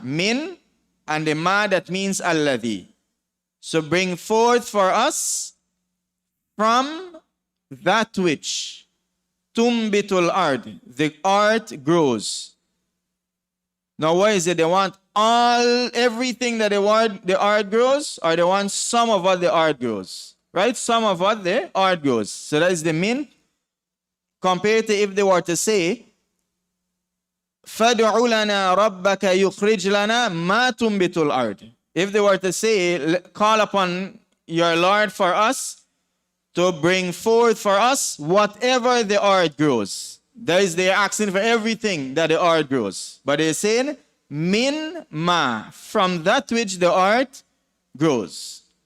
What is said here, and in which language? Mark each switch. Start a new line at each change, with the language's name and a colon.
English: Min and the ma that means alladhi. So bring forth for us from that which tumbitul ard, the earth grows. Now what is it? They want everything that the art grows, or they want some of what the art grows? Right? Some of what the art grows. So that is the min. Compared to if they were to say,
Arabic: فَادْعُ لَنَا رَبَّكَ يُخْرِجْ لَنَا مَا تُنْبِتُ الْأَرْضِ.
English: If they were to say, call upon your Lord for us to bring forth for us whatever the earth grows. That is, they're asking for everything that the earth grows. But they're saying, min ma, from that which the earth grows.